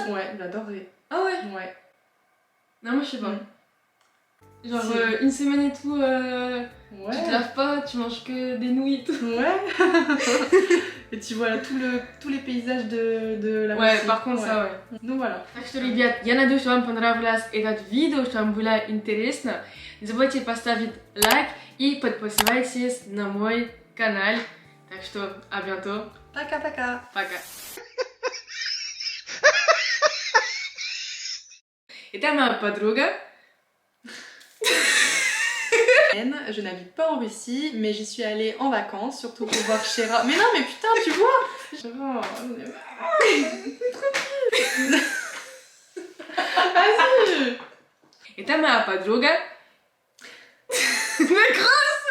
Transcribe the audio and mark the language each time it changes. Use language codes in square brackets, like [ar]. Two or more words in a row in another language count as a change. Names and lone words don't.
[fr] Ouais, j'adorerais. Ah ouais? Ouais. Non, moi je sais pas. Genre une semaine et tout, tu te laves pas, tu manges que des nouilles et tout. Ouais. Et tu vois tous les paysages de la Russie. Ouais, par contre ça, ouais. Donc voilà. [ru] Так что, ребят, я надеюсь, что вам понравилось это видео, что вам было интересно. Не забывайте поставить лайк и подписывайтесь на мой канал. Так что, [fr] à bientôt. [ru] Пока-пока. Пока. Это моя подруга. [fr] Je n'habite pas en Russie, mais j'y suis allée en vacances, surtout pour voir Chéra. Mais non, mais putain, tu vois Chéra, Vas-y. [ru] Это моя подруга.